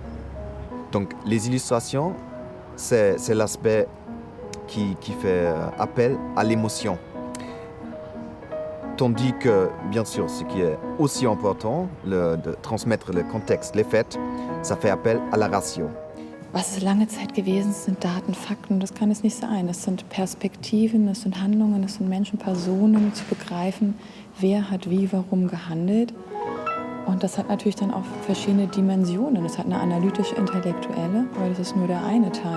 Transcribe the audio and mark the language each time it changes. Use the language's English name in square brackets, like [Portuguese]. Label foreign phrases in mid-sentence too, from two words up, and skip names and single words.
[French] Donc les illustrations, c'est l'aspect qui fait appel à l'émotion. Tandis que, bien sûr, ce qui est aussi important, de transmettre le contexte, les faits, ça fait appel à la ratio. [German] Was es lange Zeit gewesen ist, sind Daten, Fakten, das kann es nicht sein. Das sind Perspektiven, das sind Handlungen, das sind Menschen, Personen, zu begreifen, wer hat wie, warum gehandelt. Und das hat natürlich dann auch verschiedene Dimensionen. Es hat eine analytisch-intellektuelle, aber das ist nur der eine Teil.